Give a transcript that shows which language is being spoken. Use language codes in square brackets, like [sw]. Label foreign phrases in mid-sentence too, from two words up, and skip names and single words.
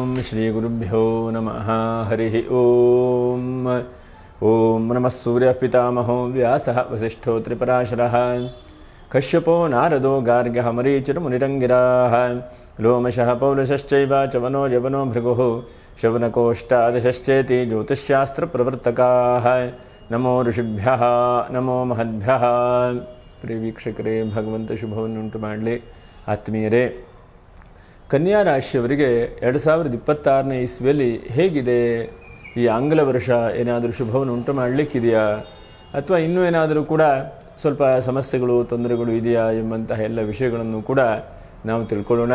[sa] श्रीगुरुभ्यो नमः हरिः ओम ओम नमः सूर्यः पितामहो व्यासः वसिष्ठो त्रिपराशरः कश्यपो नारदो गार्ग्यः मरीचिर्मुनिरङ्गिराः लोमशः पौलशश्चैव चवनो यवनो भृगुः शवनकोष्टादशश्चेति ज्योतिष्शास्त्रप्रवर्तकाः नमो ऋषिभ्यः नमो महद्भ्यः। [kn] प्रिय ವೀಕ್ಷಕರೇ, ಭಗವಂತ ಶುಭವನ್ನುಂಟು ಮಾಡಲಿ. ಆತ್ಮೀಯರೇ, ಕನ್ಯಾ ರಾಶಿಯವರಿಗೆ 2026ನೇ ಇಸ್ವಿಯಲ್ಲಿ ಹೇಗಿದೆ? ಈ ಆಂಗ್ಲ ವರ್ಷ ಏನಾದರೂ ಶುಭವನ್ನು ಉಂಟು ಮಾಡಲಿಕ್ಕಿದೆಯಾ, ಅಥವಾ ಇನ್ನೂ ಏನಾದರೂ ಕೂಡ ಸ್ವಲ್ಪ ಸಮಸ್ಯೆಗಳು ತೊಂದರೆಗಳು ಇದೆಯಾ ಎಂಬಂತಹ ಎಲ್ಲ ವಿಷಯಗಳನ್ನು ಕೂಡ ನಾವು ತಿಳ್ಕೊಳ್ಳೋಣ.